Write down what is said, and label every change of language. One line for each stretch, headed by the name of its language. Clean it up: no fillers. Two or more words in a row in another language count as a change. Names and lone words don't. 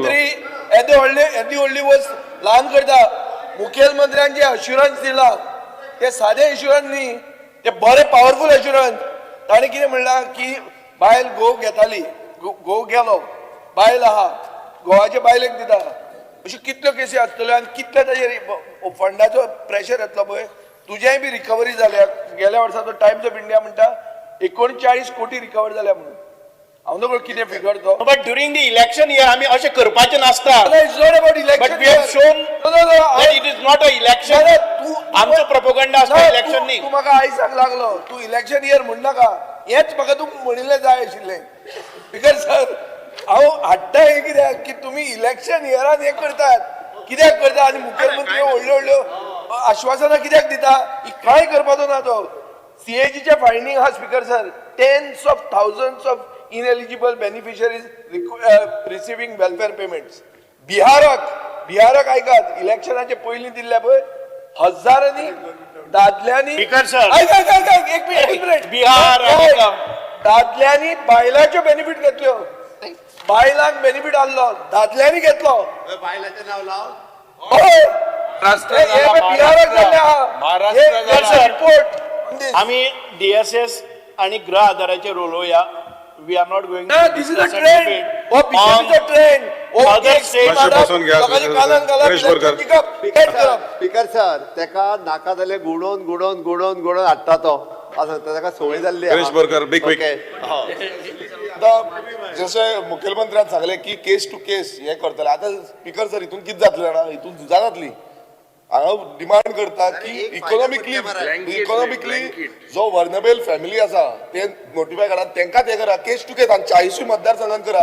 Konkani: मंत्री येदी व्हडली वस्त ल्हान करता मुखेलमंत्र्यांचे अश्युरन्स दिला ते सादे अश्युरन्स न्ही ते बरे
English: powerful assurance
Konkani: ताणें कितें म्हणलां की बायल घोव घेताली घोव गेलो बायल आहा घोवाच्या बायलेक दिता अश्यो कितल्यो केसी आसतल्यो आनी कितले ताजेर फंडाचो प्रेशर येतलो पळय तुजेय बी रिकवरी जाल्या गेल्या वर्साचो टायम्स ऑफ इंडिया म्हणटा 39 कोटी रिकवर जाल्या म्हणून हांव नकळो कितें फिगर तो
English: But during the election year
Konkani: आमी अशें करपाचें नासता
English: It's not about election But we have shown that it is not a election.
Konkani: आमचो प्रोपोगंडा आसता इलेक्शन न्ही. तू म्हाका आयसाक लागलो तू
English: election year
Konkani: म्हणनाका हेच म्हाका तू म्हणिल्लें जाय आशिल्लें
English: because sir
Konkani: हांव हाडटा हें कित्याक की तुमी
English: election year
Konkani: हें करतात कित्याक करता आनी मुखेलमंत्री व्हडल्यो व्हडल्यो आश्वासनां कित्याक दिता ही कांय करपाचो ना तो सीएजीच्या फायंडींग हा
English: Speaker sir tens of thousands of
Konkani: ineligible beneficiaries receiving welfare payments. बिहाराक ऐकात इलेक्शनाचे पयलीं दिल्ले पळय हजारांनी दादल्यांनी
English: Speaker sir
Konkani: एक मिनिट बिहार दादल्यांनी बायलांच्यो बेनिफिट घेतल्यो बायलांक बेनिफिट आसलो दादल्यांनी घेतलो बायलांचें नांव लाव बिहाराक जाल्ले रिपोर्ट आमी डीएसएस आणि गृह आधाराचेर उलोवया.
English: We are not going to this is a trend. Oh, this is a trend. Other states Speaker sir
Konkani: तेका नाका जाल्यार गुणोवन हाडटा तो तेका संवय जाल्ली गणेश बोरकर बिग वीक जशें मुखेलमंत्र्यान सांगले की
English: case to case
Konkani: हे करतले आतां
English: Speaker sir
Konkani: हितून कितें जातलें जाणा हितून झुजा जातली हांव डिमांड करता की इकॉनॉमिकली जो
English: vulnerable family
Konkani: आसा ते नोटिफाय करा तांकां ते करा
English: case to case
Konkani: 40 मतदारसंघात करा